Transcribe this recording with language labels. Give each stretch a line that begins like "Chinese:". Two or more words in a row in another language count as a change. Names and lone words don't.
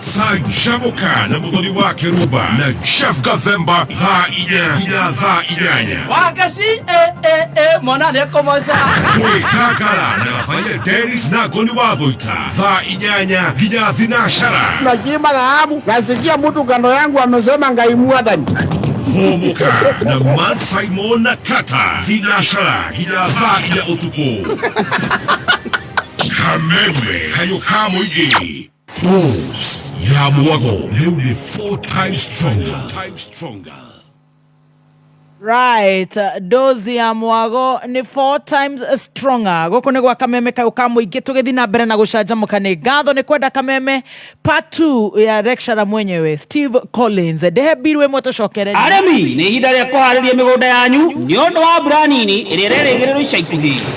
Kikuyu: canjamũka na mũthoni wa Kĩrumba na Chef Gathemba thaa 4 nginya thaa 8. Wagaci mwana nĩekũmoca kwĩgangara na gabaire Dennis na Ngoni wa Thũita thaa 8 nginya thinacara.
Swahili: Najimaga hamu nasikia mtu kando yangu amesema
Kikuyu: Ngai Mwathani. Homoka na Man Simon na Kata thinacara nginya thaa 4 ũtukũ. Kameme kayũ ka mũingĩ dose ya mwago rĩu nĩ 4
English: times stronger.
Kikuyu: Right, dozi ya mwago ni 4
English: times stronger.
Kikuyu: Gũkũ nĩ gwa Kameme kayũ ka mũingĩ tũgĩthiĩ na mbere na gũcanjamũka nĩ ngatho nĩ kwenda Kameme part 2 ya lecturer mwenyewe Steve Collins ndehebirwe mwe tũcokere arĩmi nĩ ihinda rĩa kũharĩria mĩgũnda yanyu nĩ ũndũ wa mbura nini ĩrĩa ĩrerĩgĩrĩrwo ica ikuhĩ.